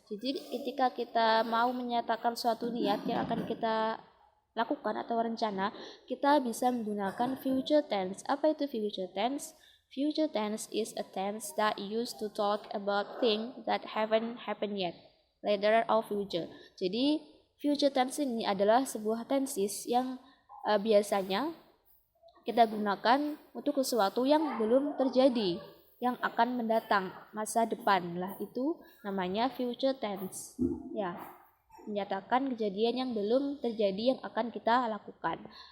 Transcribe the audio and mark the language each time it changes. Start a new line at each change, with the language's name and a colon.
Indonesian: Jadi ketika kita mau menyatakan suatu niat yang akan kita lakukan atau rencana, kita bisa menggunakan future tense. Apa itu future tense?
English: Future tense is a tense that used to talk about things that haven't happened yet, later or future.
Indonesian: Jadi future tense ini adalah sebuah tenses yang biasanya kita gunakan untuk sesuatu yang belum terjadi, yang akan mendatang, masa depan lah, itu namanya future tense. Ya, menyatakan kejadian yang belum terjadi yang akan kita lakukan.